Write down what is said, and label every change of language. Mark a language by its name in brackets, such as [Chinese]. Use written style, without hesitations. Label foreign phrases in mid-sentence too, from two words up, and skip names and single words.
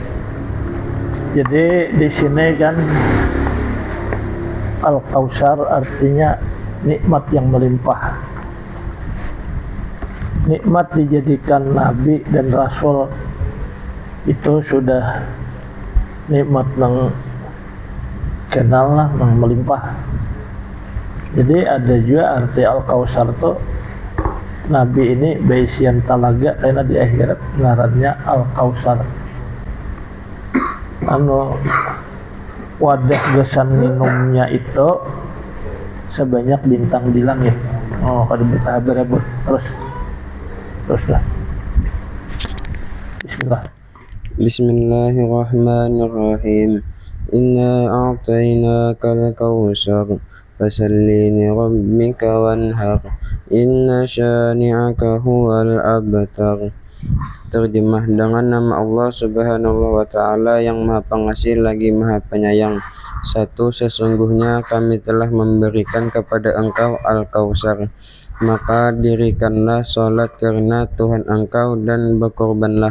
[Indonesian] Jadi di sini kan Al-Kautsar artinya nikmat yang melimpah. Nikmat dijadikan nabi dan rasul itu sudah nikmat yang kenal lah, yang melimpah. [Banjar] Jadi ada juga arti Al-Kautsar tuh nabi ini baisian talaga, karena di akhirat ngarannya Al-Kautsar. Wadah gesan minumnya itu sebanyak bintang di langit. Kalau betah berebut terus lah. [Arabic] Bismillahirrahmanirrahim. إنا أعطيناك الكوثر فصل لربك وانحر. إن شانئك هو الأبتر. [Indonesian] Terjemah dengan nama Allah Subhanahu wa Ta'ala yang Maha Pengasih lagi Maha Penyayang. 1. Sesungguhnya kami telah memberikan kepada engkau Al-Kautsar, maka dirikanlah salat karena Tuhan engkau dan berkorbanlah.